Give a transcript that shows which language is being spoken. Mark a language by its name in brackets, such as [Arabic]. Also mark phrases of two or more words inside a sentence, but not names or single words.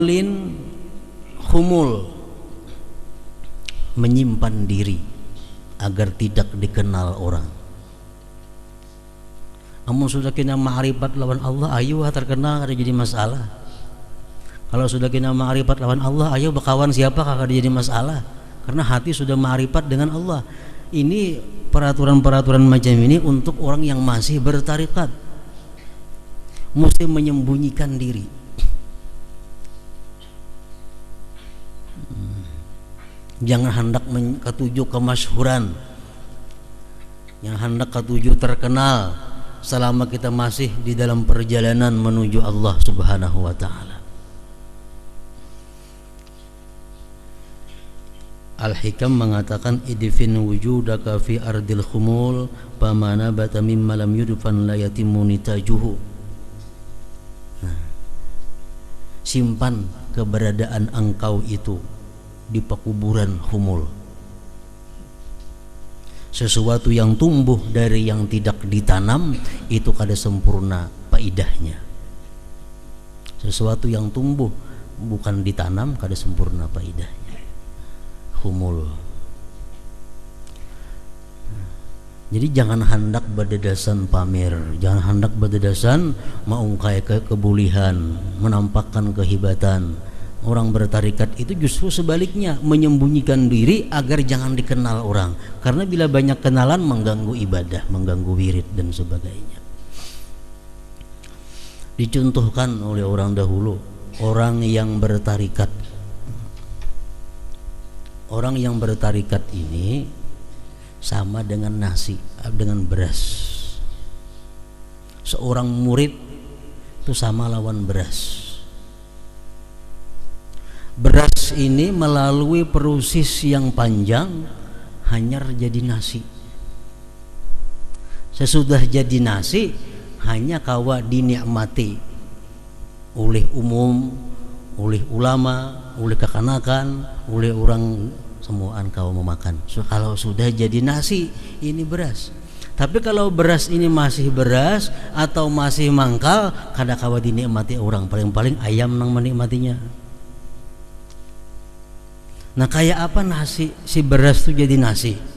[Indonesian] lin khumul, menyimpan diri agar tidak dikenal orang. [Banjar] Amun sudah kena ma'rifat lawan Allah, ayo terkenal kada jadi masalah. Kalau sudah kena ma'rifat lawan Allah, ayo berkawan siapa kada jadi masalah. [Indonesian] Karena hati sudah ma'rifat dengan Allah. Ini peraturan-peraturan macam ini untuk orang yang masih bertarikat, mesti menyembunyikan diri. Jangan hendak ketujuh kemasyhuran, yang hendak ketujuh terkenal selama kita masih di dalam perjalanan menuju Allah [Arabic] سبحانه وتعالى. Al-Hikam mengatakan ادفن وجودك في أرض الخمول فما نبت مما لم يدفن لا يتم نتاجه. [Indonesian] Simpan keberadaan engkau itu di pekuburan khumul. Sesuatu yang tumbuh dari yang tidak ditanam itu kada sempurna faidahnya. Sesuatu yang tumbuh bukan ditanam kada sempurna faidahnya. Khumul. Jadi jangan hendak berdadasan pamer, jangan hendak berdadasan mengungkai kebulihan, menampakkan kehebatan. Orang bertarikat itu justru sebaliknya, menyembunyikan diri agar jangan dikenal orang. Karena bila banyak kenalan mengganggu ibadah, mengganggu wirid dan sebagainya. Dicontohkan oleh orang dahulu, orang yang bertarikat. Orang yang bertarikat ini sama dengan nasi, dengan beras. Seorang murid itu sama lawan beras. Beras ini melalui proses yang panjang hanyar jadi nasi. Sesudah jadi nasi hanya kawa dinikmati oleh umum, oleh ulama, oleh kekanakan, oleh orang semuaan kau memakan. So, kalau sudah jadi nasi ini beras. Tapi kalau beras ini masih beras atau masih mangkal, kada kawa dinikmati orang, paling-paling ayam nang menikmatinya. Nah, kayak apa nasi si beras itu jadi nasi?